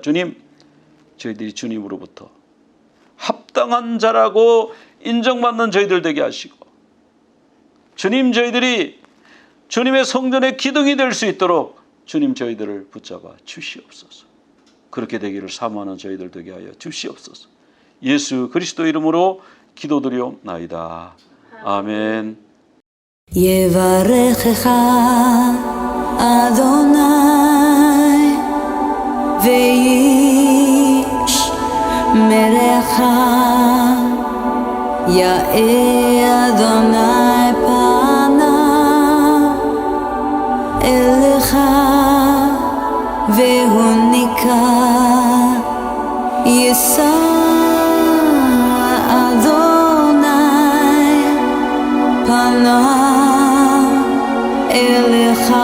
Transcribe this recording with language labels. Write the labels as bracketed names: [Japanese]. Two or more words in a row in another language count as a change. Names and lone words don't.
[Korean] 주님, 저희들이 주님으로부터 합당한 자라고 인정받는 저희들 되게 하시고, 주님 저희들이 주님의 성전의 기둥이 될 수 있도록 주님 저희들을 붙잡아 주시옵소서. 그렇게 되기를 사모하는 저희들 되게 하여 주시옵소서. 예수 그리스도 이름으로 기도드리옵나이다. 아멘. [Hebrew] יברכך אדוני וישמרך, יאר אדוני פניו אליך והונקה, יישא אדוני פניו אליך